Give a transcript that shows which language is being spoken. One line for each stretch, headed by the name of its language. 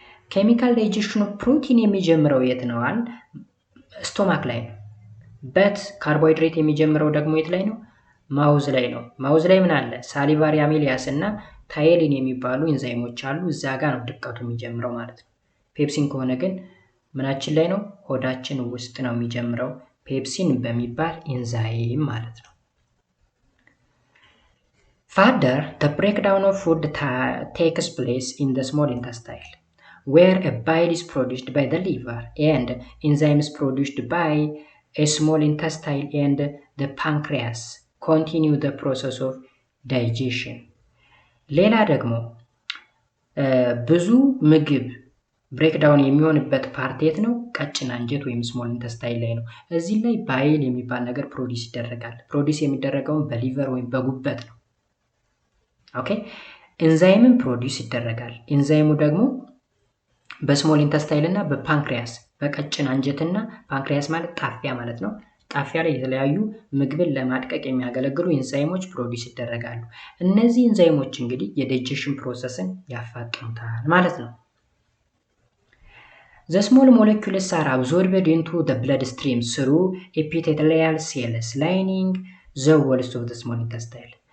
Amharic: ኬሚካል ዳይጀሽኑ ፕሮቲን የሚጀምረው የት ነው? ስቶማክ ላይ ነው። በት ካርቦሃይድሬት የሚጀምረው ደግሞ የት ላይ ነው? ማውዝ ላይ ነው። ማውዝ ላይ ምን አለ? ሳሊቫሪ አሚሊያስ እና ታይሊን የሚባሉ ኢንዛይሞች አሉ። እዛ ጋር ነው ድቀቱ የሚጀምረው ማለት ነው። ፔፕሲን ከሆነ ግን ምናችን ላይ ነው? ሆዳችን ውስጥ ነው የሚጀምረው ፔፕሲን በሚባል ኢንዛይም ማለት ነው።
English: Further, the breakdown of food takes place in the small intestine, where a bile is produced by the liver and enzymes produced by a small intestine and the pancreas continue the process of digestion.
Amharic: ሌላ ደግሞ ብዙ ምግብ ብሬክዳውን የሚሆንበት ፓርት የት ነው? ቀጭን አንጀት ወይም ስሞል ኢንተስታይን ላይ ነው። እዚህ ላይ ባይል የሚባል ነገር ፕሮዲስ ይደረጋል። ፕሮዲስ የሚደረገውን በሊቨር ወይም በጉበት ነው። ኦኬ ኤንዛይምን ፕሮዲስ ይደረጋል። ኤንዛይሙ ደግሞ በስሞል ኢንተስታይል እና በፓንክሪያስ በቀጭን አንጀትና ፓንክሪያስ ማለት ጣፊያ ማለት ነው። ጣፊያ ላይ የተለያዩ ምግብን ለማድቀቅ የሚያገለግሉ ኤንዛይሞች ፕሮዲስ ይደረጋሉ። እነዚህ ኤንዛይሞች እንግዲህ የዳይጀሽን ፕሮሰስን ያፋጥኑታል ማለት ነው።
English: The small molecules are absorbed into the bloodstream through epithelial cells lining the walls of the small intestine.